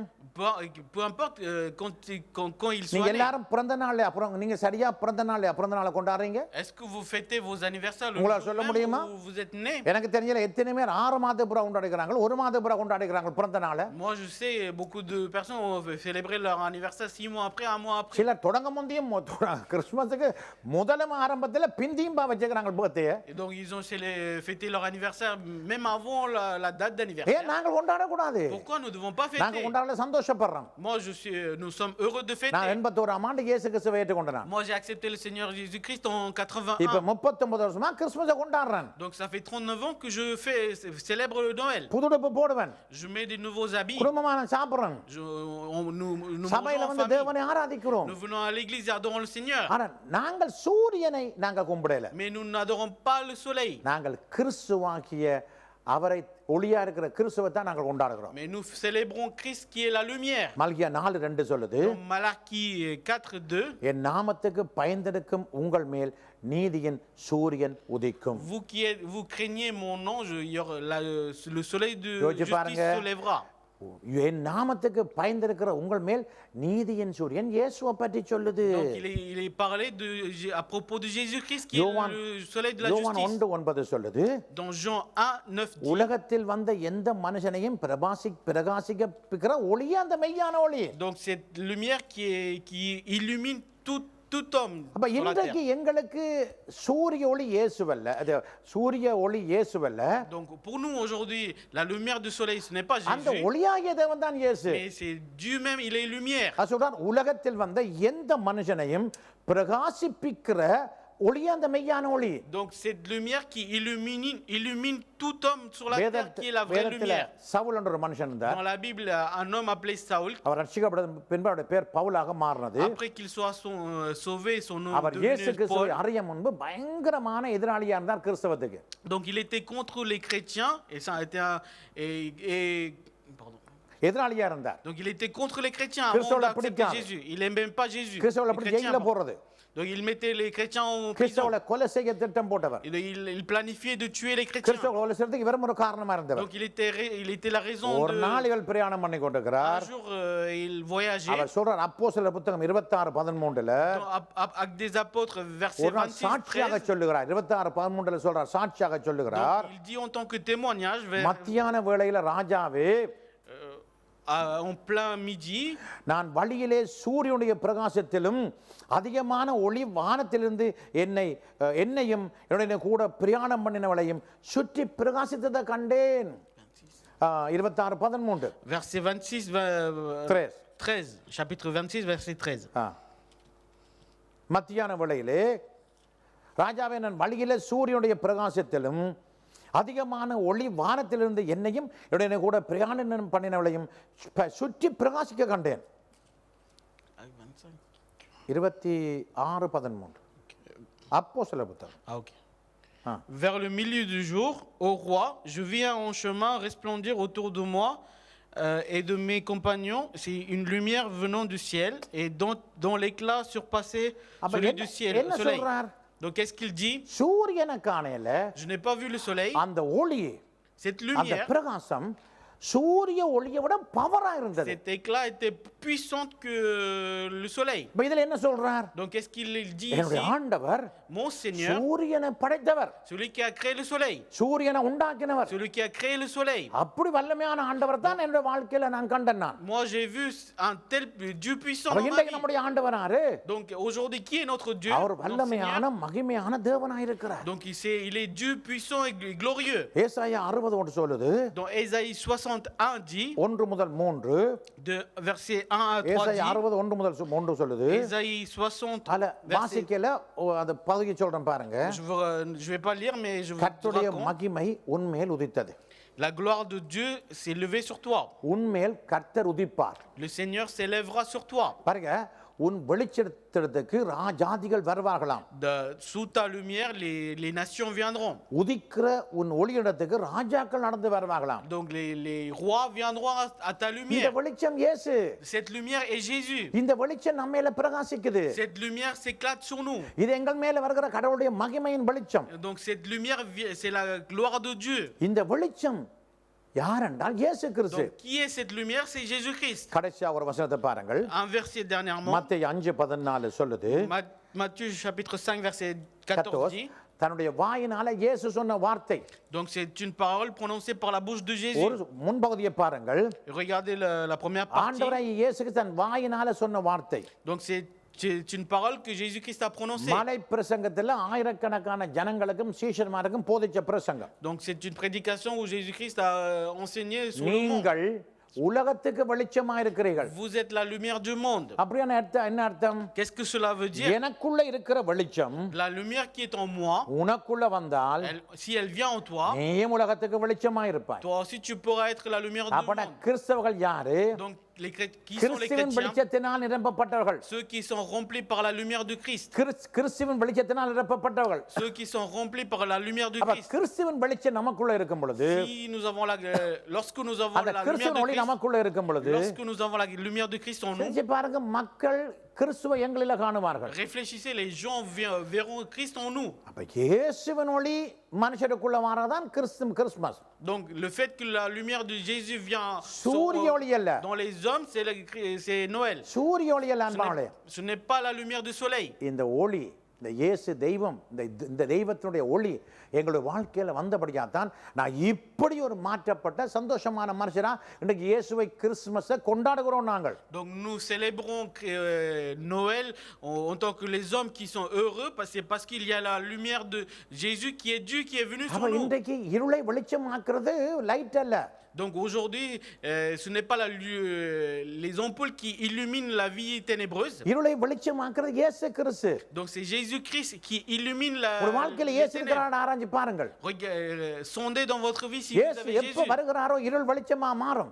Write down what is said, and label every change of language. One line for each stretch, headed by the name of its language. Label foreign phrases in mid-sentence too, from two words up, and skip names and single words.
French: Peu importe quand il
Tamil: நீங்க
French: soit né.
Tamil: எல்லாரும் பிறந்த நாள் அப்புறம் நீங்க சரியா பிறந்த நாளை கொண்டாடுறீங்க?
French: Est-ce que vous fêtez vos anniversaires le
Tamil: உங்களால
French: jour
Tamil: சொல்ல
French: même
Tamil: முடியுமா?
French: où vous êtes né?
Tamil: எனக்கு தெரியல எத்தனை பேர் 6 மாத புறா கொண்டாடுகிறாங்க, 1 மாத புறா கொண்டாடுகிறாங்க பிறந்த நாளை.
French: Moi je sais beaucoup de personnes ont célébré leur anniversaire 6 mois après, 1 mois après.
Tamil: சிலர் தொடங்க முந்தியும் கிறிஸ்துமஸுக்கு முதலும் ஆரம்பத்தில் பிந்தியும் வச்சுக்கிறாங்க பர்த்டே.
French: Et donc ils ont fêté leur anniversaire même avant la date
Tamil: ஏன்
French: d'anniversaire.
Tamil: நாங்கள் கொண்டாடக்கூடாது?
French: Pourquoi nous ne devons pas
Tamil: நாங்கள்
French: fêter?
Tamil: கொண்டாடல சந்தோஷப்படுறோம்.
French: Moi nous sommes heureux de
Tamil: நான்
French: fêter.
Tamil: 81ஆம் ஆண்டு இயேசு கிறிஸ்துவை ஏற்றுக்கொண்டேன்.
French: Moi j'ai accepté le Seigneur Jésus-Christ en
Tamil: இப்போ
French: 81.
Tamil: 39 வருஷமா கிறிஸ்துமஸை கொண்டாடுறேன்.
French: Donc ça fait 39 ans que je célèbre le Noël.
Tamil: புதுடுப்பு போடுவேன்,
French: Je mets des nouveaux habits.
Tamil: குடும்பமா நான் சாப்பிடுறேன்,
French: Nous
Tamil: சபையில
French: mangeons en
Tamil: வந்து
French: famille.
Tamil: தேவனை ஆராதிக்கிறோம்.
French: Nous venons à l'église et adorons le Seigneur.
Tamil: ஆனா நாங்கள் சூரியனை நாங்க கும்பிடல.
French: Mais nous n'adorons pas le soleil.
Tamil: நாங்கள் கிறிஸ்துவாகிய அவரை ஒளியா இருக்கிற கிறிஸ்துவை தான் நாங்கள் கொண்டாடுகிறோம்.
French: Mais nous célébrons Christ qui est la lumière.
Tamil: மல்கியா 4:2 சொல்லுது,
French: Dans Malachie 4:2,
Tamil: என் நாமத்துக்கு பயந்திருக்கும் உங்கள் மேல் நீதியின் சூரியன் உதிக்கும்.
French: vous craignez mon nom, le soleil de
Tamil: யோசிச்சு
French: justice
Tamil: பாருங்க.
French: se lèvera.
Tamil: என் நாமத்துக்கு பயந்திருக்கிற உங்கள் மேல் நீதியின் சூரியன் இயேசுவை பற்றி சொல்லுது.
French: Donc il est parlé à propos de Jésus-Christ qui
Tamil: யோவான்
French: est le soleil de la
Tamil: யோவான்
French: justice.
Tamil: 1:9 சொல்லுது,
French: Dans Jean 1:9 dit,
Tamil: உலகத்தில் வந்த எந்த மனுஷனையும் பிரகாசிக்கிற ஒளியே அந்த மெய்யான ஒளி.
French: donc cette lumière qui illumine tout homme
Tamil: அப்ப
French: sur la
Tamil: இன்றைக்கு
French: terre.
Tamil: எங்களுக்கு சூரிய ஒளி இயேசுவல்ல, அது சூரிய ஒளி இயேசுவல்ல,
French: Donc pour nous aujourd'hui, la lumière du soleil ce n'est pas
Tamil: அந்த
French: Jésus,
Tamil: ஒளியாகிய தேவன் தான் இயேசு.
French: mais c'est Dieu même, il est lumière.
Tamil: அது சொல்றார், உலகத்தில் வந்த எந்த மனுஷனையும் பிரகாசிப்பிக்கிற ஒளியே அந்த மெய்யான ஒளி.
French: Donc cette lumière qui illumine tout homme sur la terre qui est la vraie
Tamil: வேதத்துல
French: lumière.
Tamil: சவுல் என்ற ஒரு மனுஷன் இருந்தார்.
French: Dans la Bible, un homme appelé Saul,
Tamil: அவர் ரட்சிக்கப்பட்ட பின்பு அவருடைய பேர் பவுலாக மாறினது.
French: après qu'il soit sauvé, son nom
Tamil: அவர் இயேசு
French: devenu
Tamil: கிறிஸ்துவை
French: Paul.
Tamil: அறிய முன்பு பயங்கரமான எதிராளியா இருந்தார் கிறிஸ்தவத்துக்கு.
French: Donc il était contre les chrétiens et ça a été pardon.
Tamil: எதிராளியா இருந்தார்.
French: Donc il était contre les chrétiens
Tamil: கிறிஸ்துவை
French: avant d'accepter
Tamil: பிடிக்காது.
French: Jésus. Il n'aimait même pas Jésus.
Tamil: கிறிஸ்துவை
French: Les
Tamil: அப்படி
French: chrétiens
Tamil: ஜெயில
French: avant.
Tamil: போறது.
French: Donc il mettait les chrétiens en prison.
Tamil: கிறிஸ்துவை கொலை செய்ய திட்டம் போட்டவர்.
French: Il planifiait de tuer les chrétiens.
Tamil: கிறிஸ்துவை கொலை செய்யறதுக்கு இவரும் ஒரு காரணமா இருந்தவர்.
French: Donc il était la raison
Tamil: ஒரு
French: de...
Tamil: நாள் இவர் பிரயாணம் பண்ணி
French: Un
Tamil: கொண்டிருக்கிறார்.
French: jour, il voyageait.
Tamil: அவர் சொல்றார், அப்போஸ்தலர் புத்தகம் 26:13
French: Actes des apôtres, verset
Tamil: ஒரு நாள்
French: 26,
Tamil: சாட்சியாக
French: 13.
Tamil: சொல்லுகிறார். 26:13 சொல்றார், சாட்சியாக சொல்லுகிறார்,
French: Donc, il dit en tant que témoignage,
Tamil: மத்தியான வேளையில ராஜாவே,
French: en plein midi,
Tamil: நான் வழியிலே சூரியனுடைய பிரகாசத்திலும் அதிகமான ஒளி வானத்திலிருந்து என்னையும் என்னுடைய கூட பிரயாணம் பண்ணினவளையும் சுற்றி பிரகாசித்ததை கண்டேன். 26:13
French: verset 26, 13, chapitre 26, verset 13.
Tamil: மத்தியான வேளையிலே ராஜாவே, நான் வழியிலே சூரியனுடைய பிரகாசத்திலும் அதிகமான ஒளி வானத்திலிருந்து என்னையும் என்னுடைய கூட பிரயாணம் பண்ணினவளையும் சுற்றி பிரகாசிக்க கண்டேன். 26:13 அப்போஸ்தலர் புத்தகம்.
French: Vers le milieu du jour, ô roi, je viens en chemin resplendir autour de moi et de mes compagnons. C'est une lumière venant du ciel et dont l'éclat surpassait celui du ciel, le soleil. Donc qu'est-ce qu'il dit?
Tamil: சூரியனை காணல,
French: Je n'ai pas vu le soleil.
Tamil: அந்த ஒளி,
French: Cette
Tamil: அந்த
French: lumière,
Tamil: பிரகாசம் சூரிய ஒளியை விட பவரா இருந்தது.
French: cet éclat était plus puissant que le soleil.
Tamil: இதுல என்ன சொல்றார்?
French: Donc qu'est-ce qu'il dit
Tamil: என்னுடைய
French: ici?
Tamil: ஆண்டவர்
French: mon Seigneur,
Tamil: சூரியனை படைத்தவர்,
French: celui qui a créé le soleil,
Tamil: சூரியனை உண்டாக்கினவர்,
French: celui qui a créé le soleil.
Tamil: அப்படி வல்லமையான ஆண்டவர் தான் என்னோட வாழ்க்கையில நான் கண்டேன் நான்.
French: Moi, j'ai vu un tel Dieu puissant
Tamil: அப்ப
French: dans ma
Tamil: இன்றைக்கு
French: vie.
Tamil: நம்முடைய ஆண்டவர் யாரு?
French: Donc aujourd'hui, qui est notre Dieu?
Tamil: அவர்
French: Notre
Tamil: வல்லமையான
French: Seigneur.
Tamil: மகிமையான தேவனாய் இருக்கிறார்.
French: Donc il est Dieu puissant et glorieux.
Tamil: ஏசாயா 60 ஒன்று சொல்லுது,
French: Dans Ésaïe 61 dit,
Tamil: 1 முதல் 3,
French: de verset 1 à 3
Tamil: ஏசாயா
French: dit,
Tamil: 60 1 முதல் 3 சொல்லுது.
French: Ésaïe 60,
Tamil: அதுல
French: verset,
Tamil: வாசிக்கல அந்த பகுதியை சொல்றேன் பாருங்க.
French: je vais pas lire, mais je vous
Tamil: கர்த்தருடைய
French: raconte.
Tamil: மகிமை உன்மேல் உதித்தது.
French: La gloire de Dieu s'est levée sur toi.
Tamil: உன்மேல் கர்த்தர் உதிப்பார்.
French: Le Seigneur s'élèvera sur toi.
Tamil: பாருங்க, உன் வெளிச்சத்திற்கு ஜாதிகள் வருவார்களாம்.
French: Sous ta lumière, les nations viendront.
Tamil: உதிக்கிற உன் ஒளியிடத்துக்கு ராஜாக்கள் நடந்து வருவார்களாம்.
French: Donc les rois viendront à ta
Tamil: இந்த
French: lumière.
Tamil: வெளிச்சம் இயேசு.
French: Cette lumière est Jésus.
Tamil: இந்த வெளிச்சம் நம்ம மேல பிரகாசிக்குது.
French: Cette lumière s'éclate sur nous.
Tamil: இது எங்கள் மேல வருகிற கடவுளுடைய மகிமையின் வெளிச்சம்.
French: Donc cette lumière, c'est la gloire de Dieu.
Tamil: இந்த வெளிச்சம் யார் என்றால் இயேசு கிறிஸ்து.
French: Donc qui est cette lumière? C'est Jésus-Christ.
Tamil: கடைசியா ஒரு வசனத்தை பாருங்கள்.
French: Un verset dernièrement,
Tamil: மத்தேயு 5:14 சொல்லுது,
French: Matthieu chapitre 5 verset 14 dit,
Tamil: தன்னுடைய வாயினால இயேசு சொன்ன வார்த்தை.
French: donc c'est une parole prononcée par la bouche de Jésus.
Tamil: ஒரு முன்பகுதியை பாருங்கள்.
French: Regardez la première partie.
Tamil: ஆண்டவராகிய இயேசுக்கு தன் வாயினால சொன்ன வார்த்தை.
French: Donc c'est une parole que Jésus-Christ a prononcée.
Tamil: மலை பிரசங்கத்துல ஆயிரக்கணக்கான ஜனங்களுக்கும் சீஷர்மாருக்கும் போதிச்ச பிரசங்கம்.
French: Donc c'est une prédication où Jésus-Christ a enseigné sur le monde.
Tamil: நீங்கள் உலகத்துக்கு வெளிச்சமா இருக்கிறீர்கள்.
French: Vous êtes la lumière du monde.
Tamil: அப்படியான அர்த்தம் என்ன அர்த்தம்?
French: Qu'est-ce que cela veut dire?
Tamil: எனக்குள்ள இருக்கிற வெளிச்சம்
French: La lumière qui est en moi,
Tamil: உனக்குள்ள வந்தால்
French: si elle vient en toi,
Tamil: நீயும் உலகத்துக்கு வெளிச்சமா இருப்பாய்.
French: toi aussi tu pourras être la lumière du
Tamil: அப்பட
French: monde.
Tamil: கிறிஸ்தவர்கள் யாரு?
French: Donc qui sont les
Tamil: கிறிஸ்துவின்
French: chrétiens?
Tamil: வெளிச்சத்தினால் நிரப்பப்பட்டவர்கள்.
French: Ceux qui sont remplis par la lumière de Christ.
Tamil: கிறிஸ்துவின் வெளிச்சத்தினால் நிரப்பப்பட்டவர்கள்.
French: Ceux qui sont remplis par la lumière de
Tamil: அப்ப
French: Christ.
Tamil: கிறிஸ்துவின் வெளிச்சம் நமக்குள்ள இருக்கும் பொழுது,
French: Si nous avons lorsque nous avons
Tamil: அந்த
French: la lumière
Tamil: கிறிஸ்துவின்
French: de
Tamil: ஒளி
French: Christ,
Tamil: நமக்குள்ள இருக்கும் பொழுது,
French: lorsque nous avons la lumière de Christ en nous,
Tamil: செஞ்சு பாருங்க, மக்கள் கிறிஸ்துவை எங்களில காணுவார்கள்.
French: réfléchissez, les gens verront Christ en nous.
Tamil: அப்ப இயேசுவின் ஒளி மனுஷருக்குள்ள வரதான் கிறிஸ்மஸ்.
French: Donc le fait que la lumière de Jésus vient
Tamil: சூரிய ஒளி அல்ல.
French: dans les hommes, c'est Noël.
Tamil: சூரிய ஒளி அல்ல அன்பானே.
French: Ce n'est pas la lumière du soleil.
Tamil: இந்த ஒளி, இந்த இயேசு தெய்வம், இந்த தெய்வத்தினுடைய ஒளி எங்களுடைய வாழ்க்கையில வந்தபடியாதான் நான் இப்படி ஒரு மாற்றப்பட்ட சந்தோஷமான மனுஷரா இன்னைக்கு இயேசுவை கிறிஸ்துமஸை கொண்டாடுகிறோம் நாங்கள்.
French: Donc nous célébrons Noël en tant que les hommes qui sont heureux, parce qu'il y a la lumière de Jésus qui est Dieu qui est venu sur
Tamil: அப்ப
French: nous.
Tamil: இன்றைக்கு இருளை வெளிச்சமாக்குறது லைட் அல்ல.
French: Donc aujourd'hui, ce n'est pas les ampoules qui illuminent la vie ténébreuse.
Tamil: இருளை வெளிச்சமாக்குறது இயேசு கிறிஸ்து.
French: Donc c'est Jésus-Christ qui illumine
Tamil: ஒரு வாழ்க்கையில
French: les
Tamil: இயேசு
French: ténèbres.
Tamil: இருக்கிறான்னு ஆராய்ஞ்சு பாருங்கள்.
French: Sondez dans votre vie si vous
Tamil: இயேசு
French: avez
Tamil: எப்ப
French: Jésus.
Tamil: வருகிறாரோ இருள் வெளிச்சமா மாறும்.